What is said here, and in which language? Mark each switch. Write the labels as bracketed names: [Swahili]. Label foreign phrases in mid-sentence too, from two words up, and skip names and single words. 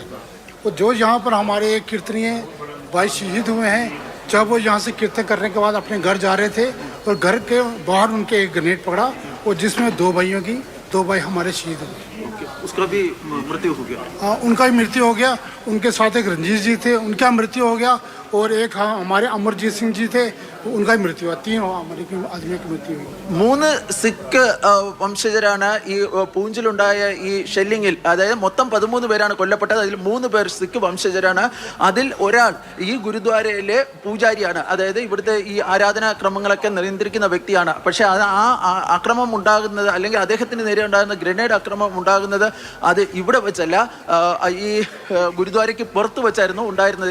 [Hindi] और जो यहाँ पर हमारे कीर्तनीय भाई शहीद हुए हैं, जब वो यहाँ से कीर्तन करने के बाद अपने घर जा रहे थे और घर के बाहर उनके एक ग्रेनेड पकड़ा और जिसमें 2 भाई हमारे शहीद हुए। उसका भी मृत्यु हो गया? हाँ, उनका भी मृत्यु हो गया। उनके साथ एक रंजीत जी थे, उनका मृत्यु हो गया और एक हमारे अमरजीत सिंह जी थे, उनका भी मृत्यु हुआ। 3 हमारे आदमी की मृत्यु हुई। [Malayalam] 3 സിഖ് വംശജരാണ് ഈ പൂഞ്ചിലുണ്ടായ ഈ ഷെല്ലിങ്ങിൽ, അതായത് മൊത്തം 13 പേരാണ് കൊല്ലപ്പെട്ടത്. അതിൽ 3 പേർ സിഖ് വംശജരാണ്. അതിൽ ഒരാൾ ഈ ഗുരുദ്വാരയിലെ പൂജാരിയാണ്, അതായത് ഇവിടുത്തെ ഈ ആരാധനാക്രമങ്ങളൊക്കെ നിയന്ത്രിക്കുന്ന വ്യക്തിയാണ്. പക്ഷേ ആ ആക്രമണം ഉണ്ടാകുന്നത്, അല്ലെങ്കിൽ അദ്ദേഹത്തിന് നേരെ ഉണ്ടാകുന്ന ഗ്രനേഡ് ആക്രമണം ഉണ്ടാകുന്നത് അത് ഇവിടെ വെച്ചല്ല, ഈ ഗുരുദ്വാരയ്ക്ക് പുറത്ത് വെച്ചായിരുന്നു ഉണ്ടായിരുന്നത്.